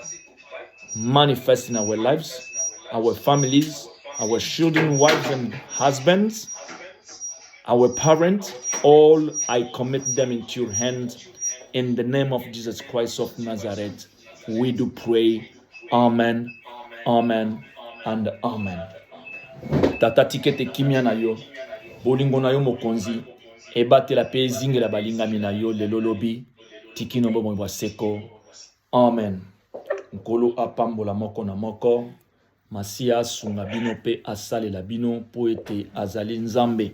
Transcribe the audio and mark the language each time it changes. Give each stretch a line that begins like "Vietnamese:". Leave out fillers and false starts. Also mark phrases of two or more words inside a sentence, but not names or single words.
English: Manifest in our lives, our families, our children, wives and husbands, our parents, all I commit them into your hands. In the name of Jesus Christ of Nazareth, we do pray. Amen, amen, and amen.
Lingala: Tata tikete kimia na yo, bolingo na yo mokonzi, ebatela pe zingela balingami na yo lelo lobi, tikino bomo bwa seko. Amen. Nkolo apambola moko na moko, masia sunga bino pe asale la bino po ete azali nzambe.